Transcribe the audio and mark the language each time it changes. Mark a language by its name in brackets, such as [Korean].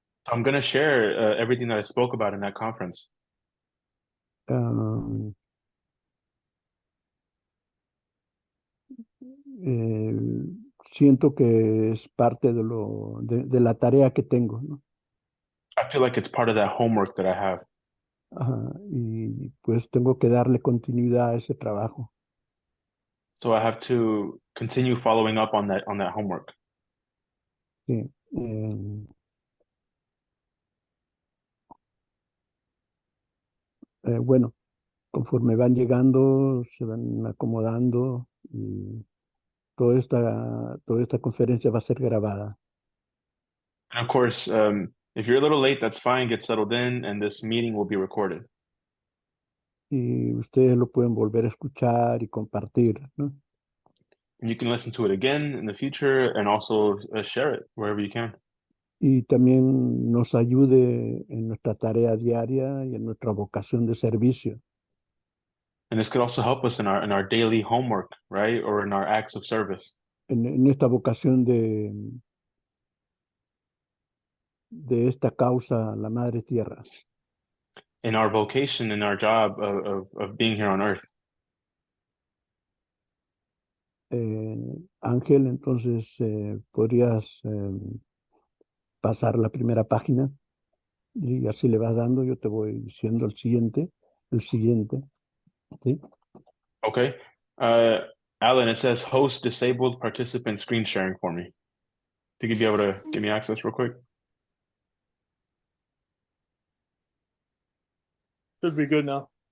[English] I'm going to share everything that I spoke about in that conference. [Spanish] Um, eh, Siento que es parte de la tarea que tengo, ¿no? [English] I feel like it's part of that homework that I have. [Spanish] Ajá, y pues tengo que darle continuidad a ese trabajo. [English] So I have to continue following up on that homework. [Spanish] Sí. Bueno, conforme van llegando, se van acomodando y toda esta conferencia va a ser grabada. [English] And of course, if you're a little late, that's fine. Get settled in, and this meeting will be recorded. [Spanish] Y ustedes lo pueden volver a escuchar y compartir, ¿no? [English] And you can listen to it again in the future and also share it wherever you can. [Spanish] Y también nos ayude en nuestra tarea diaria y en nuestra vocación de servicio. [English] And this could also help us in our daily homework, right? Or in our acts of service. [Spanish] En esta vocación de esta causa, la Madre Tierra. [English] in our vocation, in our job of being here on earth. [Spanish] Ángel, entonces podrías pasar la primera página y así le vas dando, yo te voy diciendo el siguiente, ¿sí? [English] Okay. Alan, it says host disabled participant screen sharing for me. Think you'd be able to give me access real quick? Should be good now.